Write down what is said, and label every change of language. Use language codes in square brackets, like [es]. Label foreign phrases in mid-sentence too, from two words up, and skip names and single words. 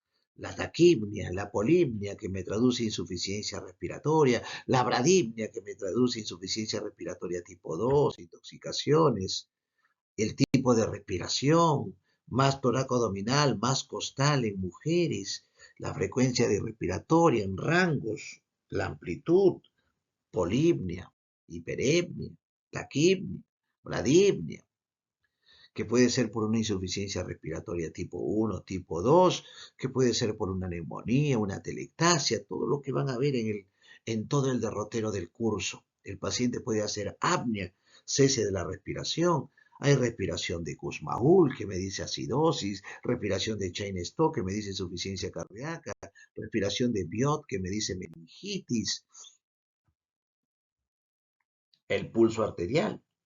[es] la taquipnia, la polimnia, que me traduce insuficiencia respiratoria, la bradipnia, que me traduce insuficiencia respiratoria tipo 2, intoxicaciones, el tipo de respiración, más toracoabdominal, más costal en mujeres, la frecuencia de respiratoria en rangos, la amplitud, polipnia, hiperepnia, taquipnia, bradipnia, que puede ser por una insuficiencia respiratoria tipo 1, tipo 2, que puede ser por una neumonía, una atelectasia, todo lo que van a ver en todo el derrotero del curso. El paciente puede hacer apnea, cese de la respiración. Hay respiración de Kussmaul, que me dice acidosis, respiración de Cheyne-Stokes, que me dice insuficiencia cardíaca, respiración de Biot, que me dice meningitis, el pulso arterial.